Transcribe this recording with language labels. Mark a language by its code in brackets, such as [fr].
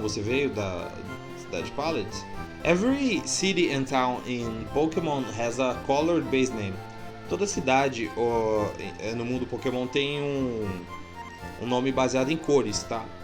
[pt] Você veio da cidade de Pallet? [en] Every city and town in Pokémon has a colored base name. [pt] Toda cidade no mundo Pokémon tem um nome baseado em cores, tá?